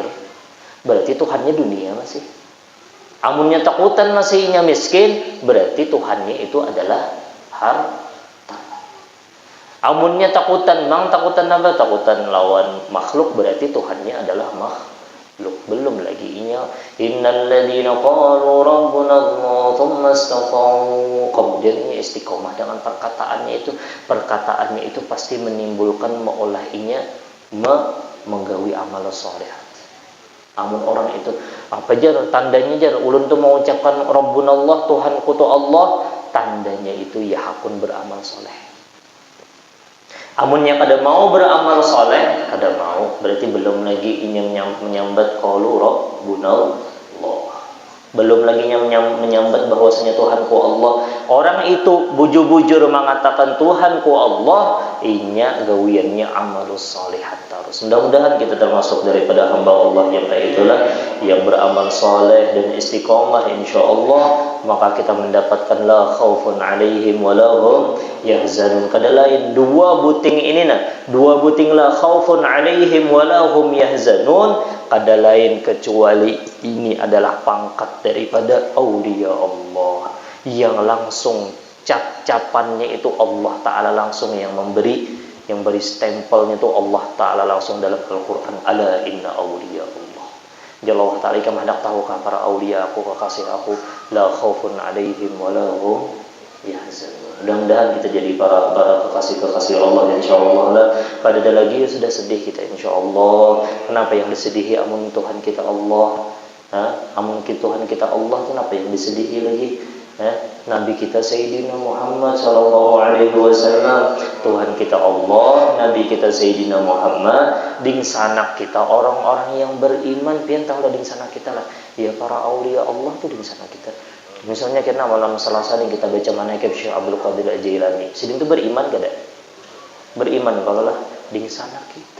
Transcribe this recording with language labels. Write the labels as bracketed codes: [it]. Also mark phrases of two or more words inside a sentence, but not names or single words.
[bjn] Berarti Tuhannya dunia masih. Amunnya takutan masihnya miskin, berarti Tuhannya itu adalah harta. Amunnya takutan apa? Takutan lawan makhluk, berarti Tuhannya adalah makhluk. Belum lagi inya [ar] إن الذين قالوا ربنا الله ثم استقاموا. [bjn] Kemudian ini istiqomah dengan perkataannya itu pasti menimbulkan meolah inya menggawi amal saleh. Amun orang itu apa jar tandanya jar ulun tuh mengucapkan [ar] ربنا الله, [bjn] Tuhanku tu Allah, tandanya itu ya hakun beramal saleh. Amunnya kada mau beramal soleh, kada mau, berarti belum lagi ingin menyambat [ar] قالوا ربنا الله. [bjn] Belum lagi menyambat bahwasanya Tuhanku Allah. Orang itu bujur-bujur mengatakan Tuhanku Allah, inya gawiannya [ar] عمل الصالحات [bjn] terus. Mudah-mudahan kita termasuk daripada hamba Allah yang kayak itulah, yang beramal soleh dan istiqomah insyaallah, maka kita mendapatkan [ar] لا خوف عليهم ولا هم يحزنون. [bjn] Kada lain dua buting [ar] لا خوف عليهم ولا هم يحزنون, [bjn] kada lain kecuali ini adalah pangkat daripada [ar] أولياء الله [bjn] yang langsung cap-capannya itu [ar] الله تعالى [bjn] langsung yang beri stempelnya itu [ar] الله تعالى [bjn] langsung dalam Al-Quran. [ar] ألا إن أولياء الله جل وتعالى ika mahdak [bjn] tahukah para aulia aku, kekasih aku, [ar] لا خوف عليهم ولا هم يحزنون. [bjn] Mudah-mudahan kita jadi para kekasih Allah insyaallah lah. Pada ada lagi sudah sedih kita insyaallah. Kenapa yang disedihi amun Tuhan kita Allah? Amun Tuhan kita Allah, kenapa yang disedihi lagi? Nabi kita Sayyidina Muhammad [ar] صلى الله عليه وسلم, [bjn] Tuhan kita Allah, Nabi kita Sayyidina Muhammad, ding sanak kita orang-orang yang beriman, pian tahu ding sanak kita lah. Ya para aulia Allah tuh ding sanak kita. Misalnya kita malam Selasa nih kita baca manaqib Syekh Abdul Qadir Al-Jailani. Sidin itu beriman kada? Beriman kalau lah ding sanak kita.